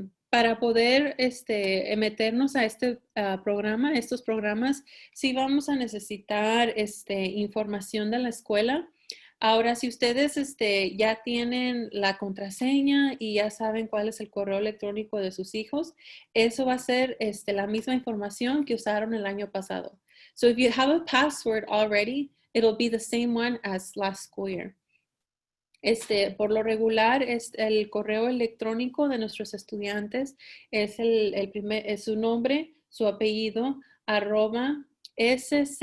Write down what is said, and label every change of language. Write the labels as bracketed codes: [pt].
[es] Para poder meternos a programa, estos programas, sí vamos a necesitar información de la escuela. Ahora, si ustedes ya tienen la contraseña y ya saben cuál es el correo electrónico de sus hijos, eso va a ser la misma información que usaron el año pasado. [en] So if you have a password already, it'll be the same one as last school year. [es] Por lo regular, el correo electrónico de nuestros estudiantes es es su nombre, su apellido, @scusd.edu.